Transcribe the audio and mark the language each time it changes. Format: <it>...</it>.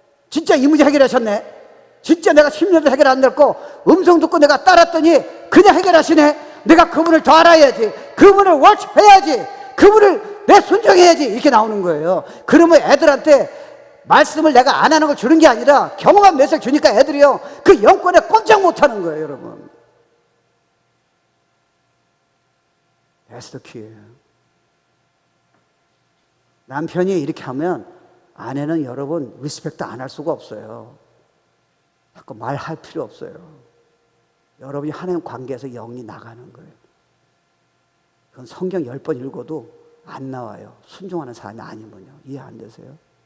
<ko>진짜 이 문제 해결하셨네. 진짜 내가 10년을 해결 안 됐고 음성 듣고 내가 따랐더니 그냥 해결하시네. 내가 그분을 더 알아야지. 그분을 월십해야지. 그분을 내 순종해야지. 이렇게 나오는 거예요. 그러면 애들한테 말씀을 내가 안 하는 걸 주는 게 아니라 경험한 메시지 주니까 애들이요, 그 영권에 꼼짝 못 하는 거예요. 여러분,</ko> <en>That's the key.</en> <ko>남편이 이렇게 하면 아내는 여러분 리스펙트 안 할 수가 없어요. 자꾸 말할 필요 없어요. 여러분이 하나님 관계에서 영이 나가는 거예요. 그건 성경 10번 읽어도 안 나와요. 순종하는 사람이 아니면요. 이해 안 되세요?</ko>